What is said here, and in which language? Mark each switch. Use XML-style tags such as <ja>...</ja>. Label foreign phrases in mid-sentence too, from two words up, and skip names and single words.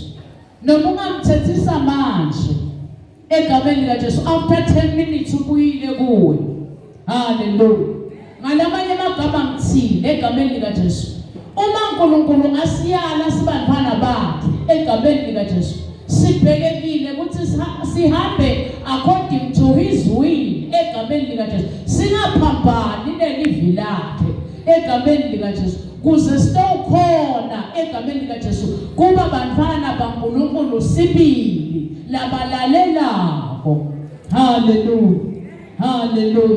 <ss>Noma ungamthethisa manje egameni lika Jesu</ss> <en>after 10 minutes</en> <ss>ubuyile kuwe. Hallelujah. Ngalamanye amagama ngithini egameni lika Jesu. Uma uNkulunkulu ngasiyala sibantwana bakhe egameni lika Jesu. Sibhekekile ukuthi sihambe</ss> <en>according to his will</en> <ss>egameni lika Jesu. Singaphambani nelivi lakhe egameni lika Jesu. Kuze sitawukhona egameni lika Jesu kuba bantwana baNkulunkulu sibili labalalelako. Hallelujah. Hallelujah.</ss>